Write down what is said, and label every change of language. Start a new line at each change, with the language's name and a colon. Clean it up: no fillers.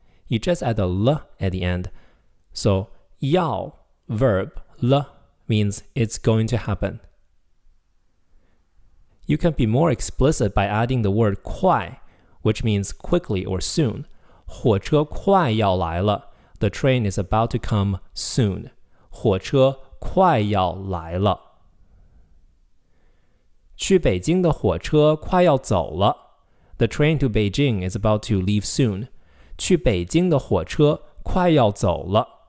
English: You just add the l at the end. So 要 verb l means it's going to happen. You can be more explicit by adding the word 快, which means quickly or soon.
Chinese: 火车快要来了.
English: The train is about to come soon.
Chinese: 火车快要来了. 去北京的火车快要走了.
English: The train to Beijing is about to leave soon.
Chinese: 去北京的火车快要走了.